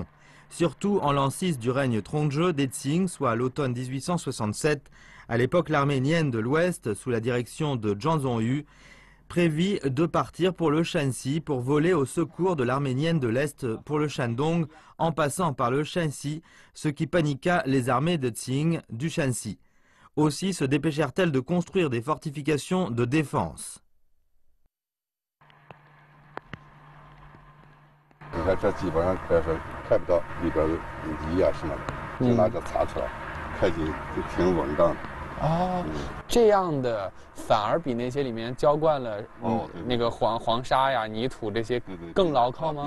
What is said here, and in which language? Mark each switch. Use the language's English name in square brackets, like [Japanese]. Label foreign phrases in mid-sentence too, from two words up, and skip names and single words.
[French] Surtout en l'an 6 du règne Trongzhe des Qing, soit à l'automne 1867, à l'époque l'armée Nian de l'Ouest, sous la direction de Zhang Zhongyu, prévit de partir pour le Shanxi pour voler au secours de l'armée Nian de l'Est pour le Shandong en passant par le Shanxi, ce qui paniqua les armées de Qing du Shanxi. Aussi se dépêchèrent-elles de construire des fortifications de défense. [Chinese] 你看这基本上可是看不到里边泥啊什么的，就拿着擦出来，开进就挺稳当的。哦，这样的反而比那些里面浇灌了那个黄沙呀、泥土这些更牢靠吗？